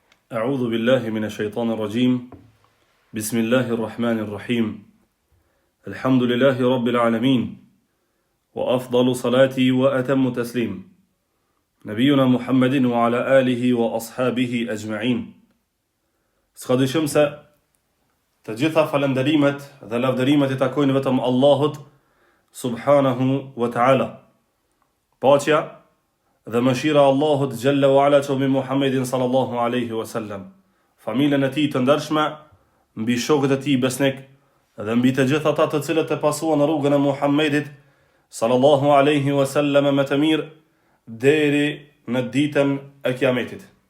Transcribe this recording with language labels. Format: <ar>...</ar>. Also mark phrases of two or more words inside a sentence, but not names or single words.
<ar>أعوذ بالله من الشيطان الرجيم بسم الله الرحمن الرحيم الحمد لله رب العالمين وأفضل صلاتي وأتم تسليم نبينا محمد وعلى آله وأصحابه أجمعين.</ar> <sq>S'ka dyshim se të gjitha falënderimet dhe lavdërimet I takojnë vetëm Allahut</sq> <ar>سبحانه وتعالى.</ar> <sq>Paqja dhe mëshira Allahut</sq> <ar>جل وعلا</ar> <sq>që mbi Muhammedin</sq> <ar>صلى الله عليه وسلم,</ar> <sq>familjen e tij të ndershme, mbi shokët e tij besnik dhe mbi të gjithë ata të cilët e pasuan rrugën e Muhammedit</sq> <ar>صلى الله عليه وسلم</ar> <sq>me të mirë deri në ditën e Kiametit.</sq>